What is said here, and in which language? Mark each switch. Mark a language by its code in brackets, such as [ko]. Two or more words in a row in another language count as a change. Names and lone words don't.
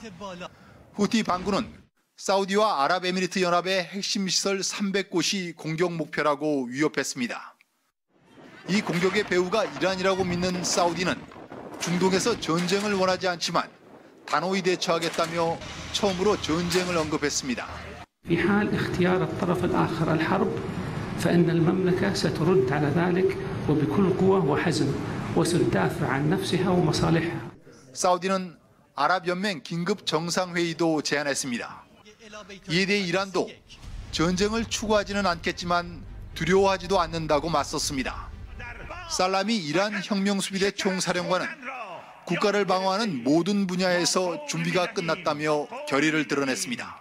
[ko] 후티 반군은 사우디와 아랍에미리트 연합의 핵심 시설 300곳이 공격 목표라고 위협했습니다. 이 공격의 배후가 이란이라고 믿는 사우디는 중동에서 전쟁을 원하지 않지만 단호히 대처하겠다며 처음으로 전쟁을 언급했습니다. [ar] في حال اختيار الطرف الآخر الحرب فإن المملكة سترد على ذلك وبكل قوة وحزم وستدافع عن نفسها ومصالحها. [ko] 사우디는 아랍연맹 긴급 정상회의도 제안했습니다. 이에 대해 이란도 전쟁을 추구하지는 않겠지만 두려워하지도 않는다고 맞섰습니다. 살라미 이란 혁명수비대 총사령관은 국가를 방어하는 모든 분야에서 준비가 끝났다며 결의를 드러냈습니다.